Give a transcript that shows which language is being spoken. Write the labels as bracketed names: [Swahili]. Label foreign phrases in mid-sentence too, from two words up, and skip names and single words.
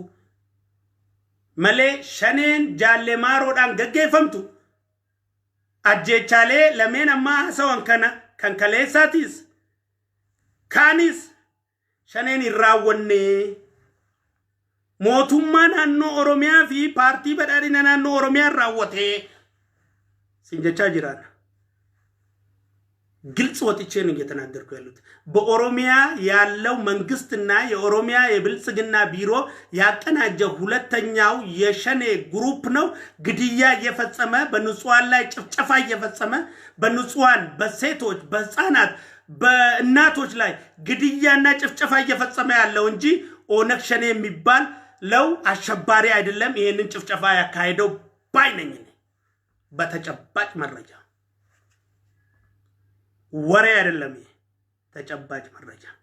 [Oromo] Malee shaneen jaalle maaroodhaan gaggeeffamtu ajjechaalee lameen ammaa hasawan kana kan kaleessaatis kaanis shaneen hin raawwanne mootummaa naannoo Oromiyaa fi paartii badhaadhina naannoo Oromiyaa raawwate sin jechaa jiraan. [Amharic] ግልጽ ወጥቼ ነው እየተናገርኩ ያሉት በኦሮሚያ ያለው መንግስትና የኦሮሚያ የብልጽግና ቢሮ ያቀናጀ ሁለተኛው የሸኔ ግሩፕ ነው ግድያ እየፈጸመ በንጹሃን ላይ ጭፍጨፋ እየፈጸመ በንጹሃን በሴቶች በህፃናት በእናቶች ላይ ግድያና ጭፍጨፋ እየፈጸመ ያለው እንጂ ኦነግ ሸኔ የሚባል ለው አሸባሪ አይደለም ይሄንን ጭፍጨፋ ያካሄደው ባይነኝ በተጨባጭ መረጃ ወሬ አይደለም ተጨባጭ መረጃ